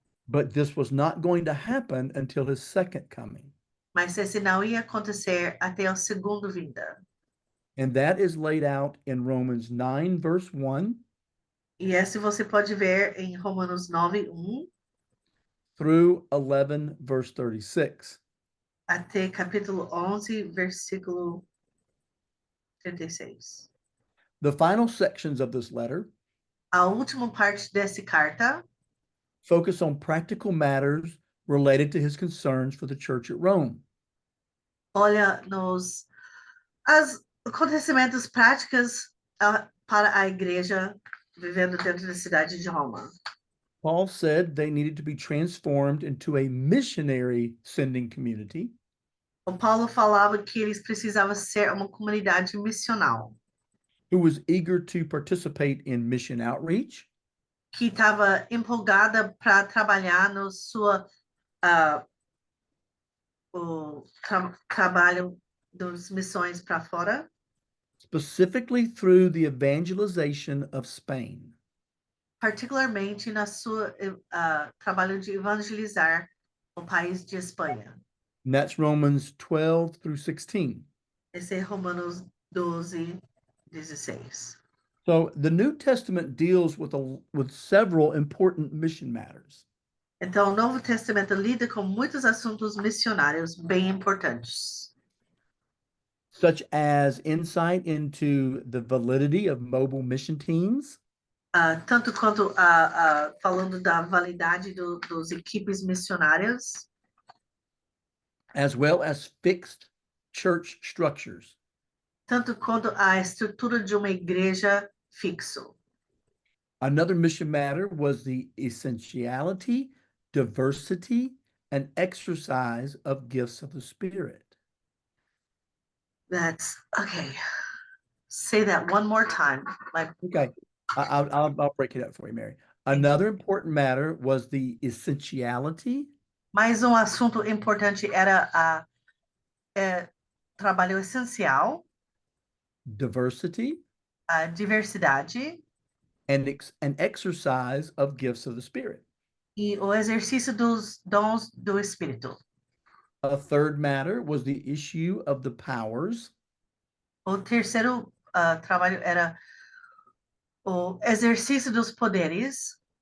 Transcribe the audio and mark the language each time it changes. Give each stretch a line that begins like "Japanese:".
English: But this was not going to happen until his second coming.
Portuguese: Mas esse não ia acontecer até o segundo vinda.
English: And that is laid out in Romans 9, verse 1
Portuguese: E esse você pode ver em Romanos 9:1
English: through 11, verse 36.
Portuguese: até capítulo 11, versículo 36.
English: The final sections of this letter
Portuguese: A última parte dessa carta
English: focus on practical matters related to his concerns for the church at Rome.
Portuguese: olha nos acontecimentos práticos para a igreja vivendo dentro da cidade de Roma.
English: Paul said they needed to be transformed into a missionary sending community,
Portuguese: O Paulo falava que eles precisavam ser uma comunidade missional,
English: who was eager to participate in mission outreach,
Portuguese: que estava empolgada para trabalhar no sua o trabalho das missões para fora,
English: specifically through the evangelization of Spain.
Portuguese: particularmente na sua trabalho de evangelizar o país de Espanha.
English: And that's Romans 12 through 16.
Portuguese: Esse é Romanos 12, 16.
English: So the New Testament deals with several important mission matters.
Portuguese: Então, o Novo Testamento lida com muitos assuntos missionários bem importantes,
English: such as insight into the validity of mobile mission teams,
Portuguese: tanto quanto falando da validade dos equipes missionárias,
English: as well as fixed church structures.
Portuguese: tanto quanto a estrutura de uma igreja fixo.
English: Another mission matter was the essentiality, diversity, and exercise of gifts of the Spirit. That's okay. Say that one more time. Like, Okay, I'll break it up for you, Mary. Another important matter was the essentiality,
Portuguese: mais assunto importante era trabalho essencial,
English: diversity,
Portuguese: a diversidade
English: and exercise of gifts of the Spirit.
Portuguese: e o exercício dos dons do Espírito.
English: A third matter was the issue of the powers,
Portuguese: O terceiro trabalho era o exercício dos poderes